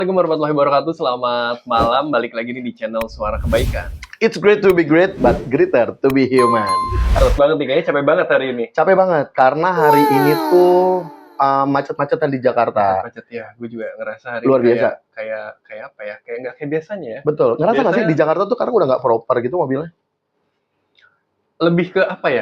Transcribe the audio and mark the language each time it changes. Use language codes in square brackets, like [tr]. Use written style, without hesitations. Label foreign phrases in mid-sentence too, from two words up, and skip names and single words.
[ar] السلام عليكم ورحمة الله وبركاته. [id] Selamat malam. Balik lagi nih di channel Suara Kebaikan. [en] It's great to be great, but greater to be human. [id] Harus banget nih, kayaknya capek banget hari ini. Capek banget, karena hari ini tuh macet-macetan di Jakarta. Macet ya, gue juga ngerasa hari Luar ini biasa. kayak apa ya? Kayak nggak kayak biasanya ya. Betul, ngerasa nggak sih Biasanya- di Jakarta tuh karena udah nggak proper gitu mobilnya? Lebih ke apa ya?